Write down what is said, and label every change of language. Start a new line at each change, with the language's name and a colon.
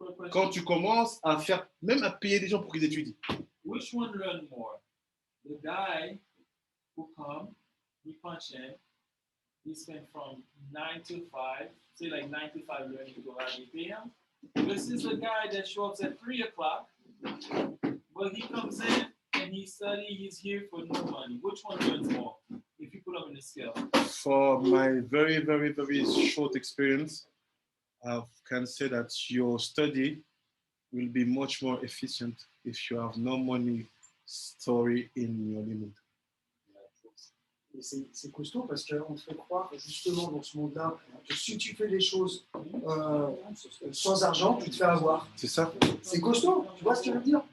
French: Quand tu commences à faire, même à payer des gens pour qu'ils étudient.
English: Which one learn more? The guy who come, he punch in, he spent from 9 to 5, say like 9 to 5 learning Torah, we pay him. This is the guy that shows up at 3 o'clock, but he comes in and he studies, he's here for no money. Which one learns more if you put them in the scale? For my very, very, very short experience, I can say that your study will be much more efficient if you have no money story in your limit.
French: Et c'est costaud parce qu'on te fait croire justement dans ce monde-là que si tu fais des choses sans argent, tu te fais avoir. C'est ça? C'est costaud, tu vois ce que je veux dire?